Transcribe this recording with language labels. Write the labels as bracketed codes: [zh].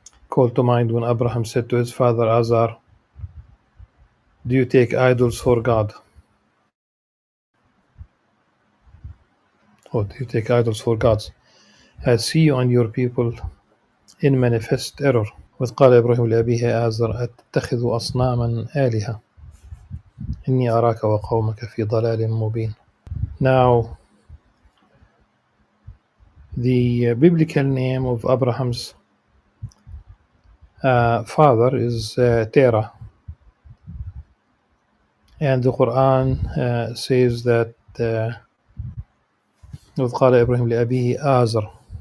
[en] Call to mind when Abraham said to his father Azar, do you take idols for God? Or do you take idols for gods? I see you and your people in manifest error. [ar] وإذ قال إبراهيم لأبيه آزر أتتخذ أصناما آلهة إني أراك وقومك في ضلال مبين. [en] Now, the biblical name of Abraham's father is Terah, and the Qur'an says that [ar] وإذ قال إبراهيم لأبيه آزر.